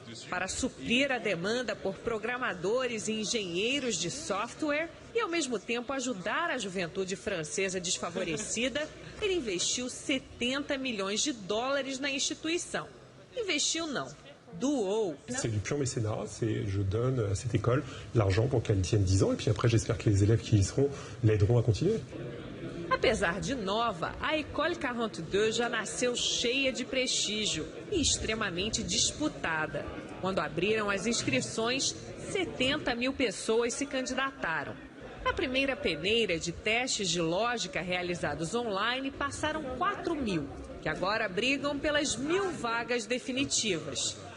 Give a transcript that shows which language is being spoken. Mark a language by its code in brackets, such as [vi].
[pt] Para suprir a demanda por programadores e engenheiros de software e, ao mesmo tempo, ajudar a juventude francesa desfavorecida, ele investiu 70 milhões de dólares na instituição. Investiu não, doou. [fr] C'est du pur mécénat, je donne à cette école l'argent pour qu'elle tienne 10 ans et puis après j'espère que les élèves qui y seront l'aideront à continuer. [pt] Apesar de nova, a École 42 já nasceu cheia de prestígio e extremamente disputada. Quando abriram as inscrições, 70 mil pessoas se candidataram. Na primeira peneira de testes de lógica realizados online, passaram 4 mil, que agora brigam pelas 1.000 vagas definitivas.